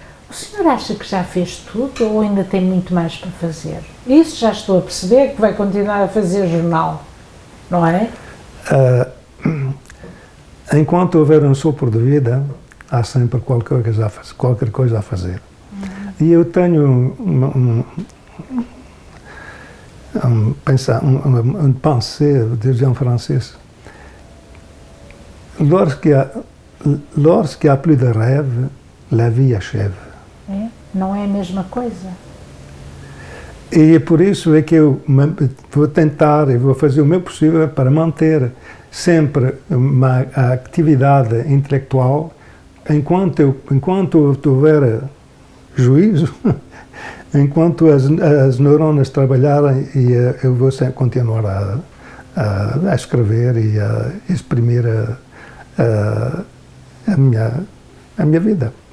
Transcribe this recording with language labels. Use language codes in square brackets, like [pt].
[pt] O senhor acha que já fez tudo ou ainda tem muito mais para fazer? Isso já estou a perceber, que vai continuar a fazer jornal, não é? Enquanto houver um sopro de vida, há sempre qualquer coisa a fazer. E eu tenho [fr] une pensée, disons en français, lorsqu'il y a plus de rêve, la vie achève. [pt] É? Não é a mesma coisa? E é por isso é que eu vou tentar e vou fazer o meu possível para manter sempre uma atividade intelectual enquanto houver juízo, enquanto as neuronas trabalharem, e eu vou continuar a escrever e a exprimir a minha vida.